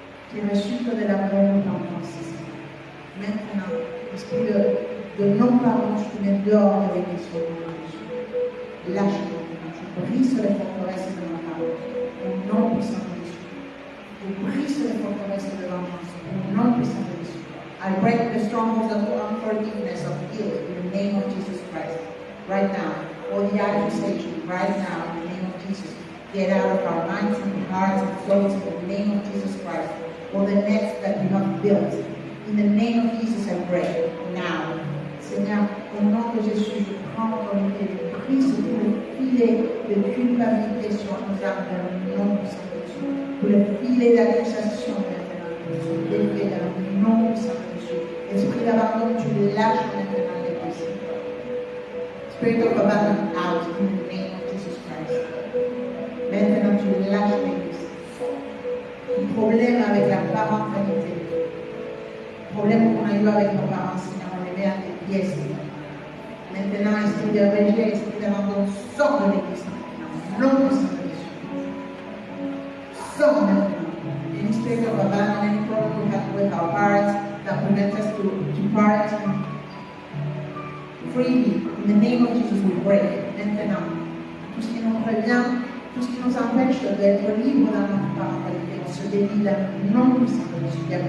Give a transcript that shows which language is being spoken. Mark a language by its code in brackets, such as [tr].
[fr] Qui résulte de la vraie repentance, Seigneur. Maintenant, esprit de non-pardon, je te mets dehors de l'église au nom de Jésus. Lâche-moi. Je brise les forteresses de mon pardon. Au nom puissant de Jésus. Je brise les forteresses de vengeance. Au nom puissant de Jésus. [en] I break the strongholds of unforgiveness, of guilt, in the name of Jesus Christ. Right now. Or the accusation, right now, in the name of Jesus. Get out of our minds and hearts and souls in the name of Jesus Christ. Or the nets that we have built. In the name of Jesus, I pray. Now. [fr] Seigneur, au nom de Jésus, je prends autorité, je brise tout le filet de culpabilité sur nos âmes dans le nom puissant de Jésus. Tout le filet d'accusation maintenant, sont défaits dans le nom puissant de Jésus. Esprit d'abandon, tu le lâches maintenant les pensées. [en] Spirit of abandon out in the name of Jesus Christ. [fr] Maintenant, tu lâches l'église. Un problème avec la parentalité. Problème qu'on a eu avec nos parents, Seigneur, on les met à tes pieds, Seigneur. Maintenant, esprit de rejet, esprit d'abandon, sors de l'église maintenant. Non, puissant de Jésus. Sors maintenant. [en] Any spirit of abandon, any problem we have with our parents that prevent us to parent freely. In the name of Jesus, we break. [fr] Maintenant, tout ce qui nous prévient, tout ce qui nous empêche d'être libres dans notre parentalité, on se délie dans le nom puissant de Jésus.